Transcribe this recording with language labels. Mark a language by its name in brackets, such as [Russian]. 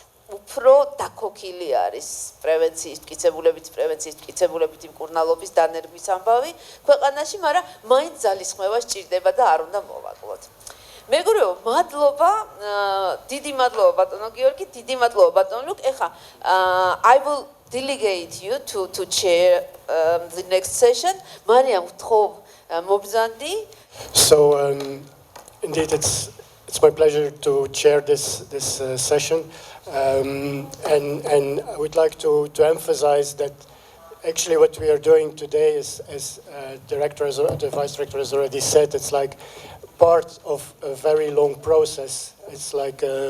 [Georgian] უფრო დაქოქილი არის პრევენციის მტკიცებულებითი მკურნალობის დანერგვის ამბავი ქვეყანაში, მაგრამ მაინც ძალისხმევა სჭირდება და არ უნდა მოვაკლოთ. მეგობრებო, მადლობა, დიდი მადლობა ბატონო გიორგი, დიდი მადლობა ბატონო ლუკ. ეხლა [English] I will delegate you to chair the next session. [Georgian] მარიამ, გთხოვ მობრძანდი. [English] So indeed it's my pleasure to chair this session. And I would like to emphasize that actually what we are doing today is, as the vice director has already said, it's like part of a very long process. It's like